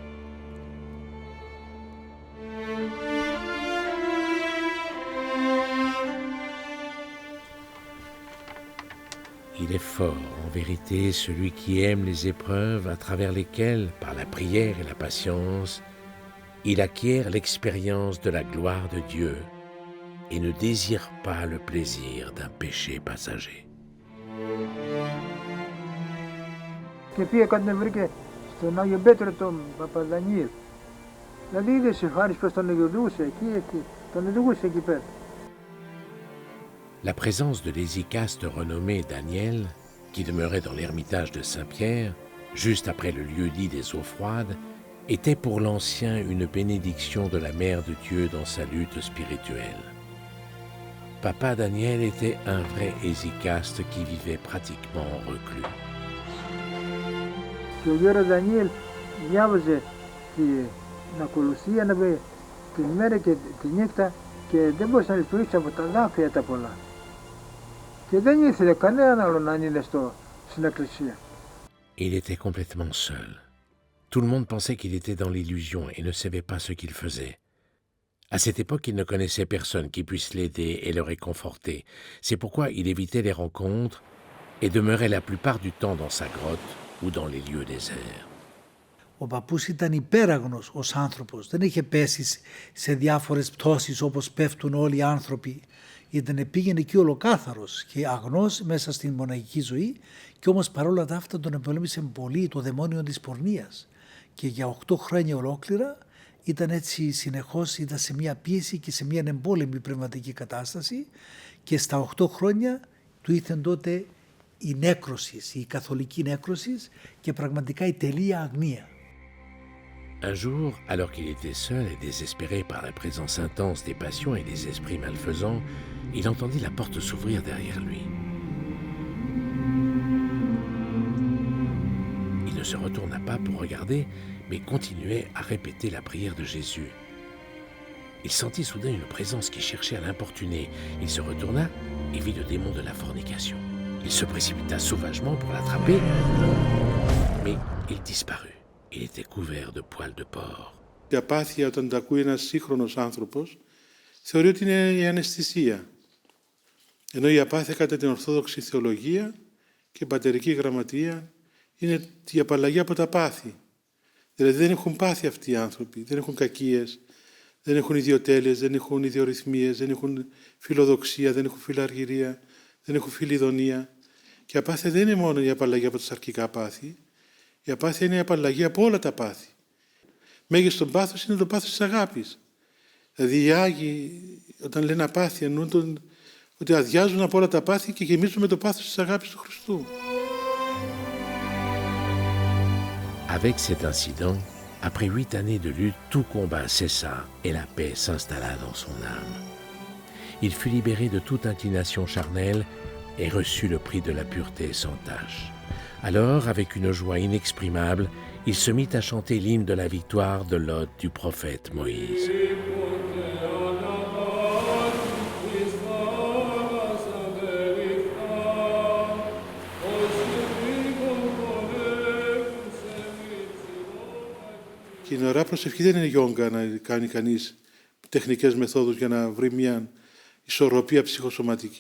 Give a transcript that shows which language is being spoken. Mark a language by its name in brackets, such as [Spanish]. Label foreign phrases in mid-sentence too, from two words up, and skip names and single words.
[French] Il est fort, en vérité, celui qui aime les épreuves à travers lesquelles, par la prière et la patience, il acquiert l'expérience de la gloire de Dieu et ne désire pas le plaisir d'un péché passager. [Greek] Και πήγε κάτι να βρήκε στον Άγιο Πέτρο τον Παπαδανιήλ. Δηλαδή είδε χάρη πως τον οδηγούσε εκεί, τον οδηγούσε εκεί πέρα. [French] La présence de l'hésychaste renommé Daniel, qui demeurait dans l'ermitage de Saint-Pierre, juste après le lieu-dit des eaux froides, était pour l'ancien une bénédiction de la Mère de Dieu dans sa lutte spirituelle. Papa Daniel était un vrai hésychaste qui vivait pratiquement reclus. [Greek] Και ο γέρος Δανιήλ διάβαζε την ακολουθία την μέρα και τη νύχτα και δεν μπορούσε να λειτουργήσει από τα δάκρυα τα πολλά. Και δεν ήθελε κανέναν άλλο να είναι στην εκκλησία. [French] Il était complètement seul. Tout le monde pensait qu'il était dans l'illusion et ne savait pas ce qu'il faisait. À cette époque, il ne connaissait personne qui puisse l'aider et le réconforter. C'est pourquoi il évitait les rencontres et demeurait la plupart du temps dans sa grotte ou dans les lieux déserts. [Greek] Ο παππούς ήταν υπέραγνος ως άνθρωπος, δεν είχε πέσει σε διάφορες πτώσεις όπως πέφτουν όλοι οι άνθρωποι. Πήγαινε εκεί ολοκάθαρος και αγνός μέσα στην μοναχική ζωή και όμως παρόλα τα αυτά τον επολέμησε πολύ το δαιμόνιο της πορνείας. Και για 8 χρόνια ολόκληρα ήταν έτσι συνεχώς, ήταν σε μια πίεση και σε μια εμπόλεμη πνευματική κατάσταση και στα 8 χρόνια του ήρθε τότε η νέκρωση, η καθολική νέκρωση και πραγματικά η τελεία αγνία. [French] Un jour, alors qu'il était seul et désespéré par la présence intense des passions et des esprits malfaisants, il entendit la porte s'ouvrir derrière lui. Il ne se retourna pas pour regarder, mais continuait à répéter la prière de Jésus. Il sentit soudain une présence qui cherchait à l'importuner. Il se retourna et vit le démon de la fornication. Il se précipita sauvagement pour l'attraper, mais il disparut. Il était couvert de poils de porc. [Greek] Η απάθεια, όταν τα ακούει ένας σύγχρονος άνθρωπος, θεωρεί ότι είναι η αναισθησία. Ενώ η απάθεια κατά την Ορθόδοξη θεολογία και πατερική γραμματεία είναι η απαλλαγή από τα πάθη. Δηλαδή δεν έχουν πάθη αυτοί οι άνθρωποι, δεν έχουν κακίες, δεν έχουν ιδιοτέλειες, δεν έχουν ιδιορυθμίες, δεν έχουν φιλοδοξία, δεν έχουν φιλαργυρία, δεν έχουν φιλιδονία. Και η απάθεια δεν είναι μόνο η απαλλαγή από τα σαρκικά πάθη, η απάθεια είναι η απαλλαγή από όλα τα πάθη. Μέγιστον πάθος είναι το πάθος της αγάπης. Δηλαδή οι Άγιοι όταν λένε απάθεια εννοούν ότι αδειάζουν από όλα τα πάθη και γεμίζουν με το πάθος της αγάπης του Χριστού. [French] Avec cet incident, après 8 années de lutte, tout combat cessa et la paix s'installa dans son âme. Il fut libéré de toute inclination charnelle et reçut le prix de la pureté sans tache. Alors, avec une joie inexprimable, il se mit à chanter l'hymne de la victoire de l'hôte du prophète Moïse. [Greek] Και η ωραία προσευχή δεν είναι γιόγκα να κάνει κανείς τεχνικές μεθόδους για να βρει μια ισορροπία ψυχοσωματική.